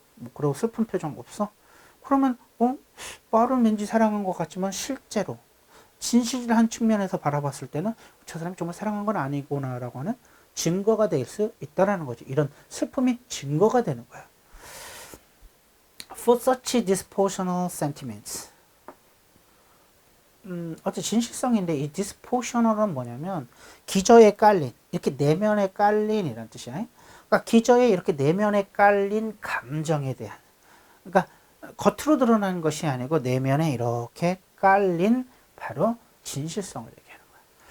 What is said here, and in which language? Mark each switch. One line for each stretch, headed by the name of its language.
Korean: 뭐 그리고 슬픈 표정 없어? 그러면 말은 왠지 사랑한 것 같지만 실제로 진실한 측면에서 바라봤을 때는 저 사람이 정말 사랑한 건 아니구나라고 하는 증거가 될 수 있다라는 거지. 이런 슬픔이 증거가 되는 거야.
English: For such dispositional sentiments.
Korean: 어째 진실성인데 이 dispositional은 뭐냐면 기저에 깔린, 이렇게 내면에 깔린 이란 뜻이야. 그러니까 기저에 이렇게 내면에 깔린 감정에 대한, 그러니까 겉으로 드러나는 것이 아니고 내면에 이렇게 깔린 바로 진실성을 얘기하는 거야.